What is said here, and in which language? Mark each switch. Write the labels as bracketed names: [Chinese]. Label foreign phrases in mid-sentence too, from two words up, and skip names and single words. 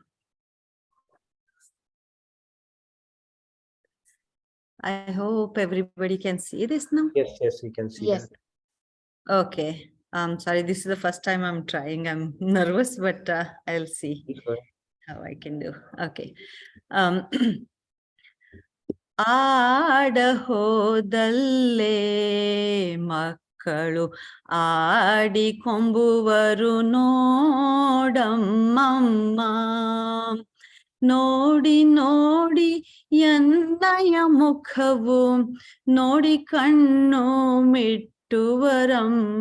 [English] I hope everybody can see this now. Yes, we can see that. Okay. Sorry, this is the first time I'm trying. I'm nervous, but I'll see how I can do. Okay. [Kannada] ಆಡ ಹೋದಲ್ಲೇ ಮಕ್ಕಳು ಆಡಿಕೊಂಬುವರು ನೋಡಮ್ಮಮ್ಮ. ನೋಡಿ ನೋಡಿ ಎನ್ನಯ ಮುಖವು ನೋಡಿ ಕಣ್ಣು ಮಿಟ್ಟುವರಮ್ಮ.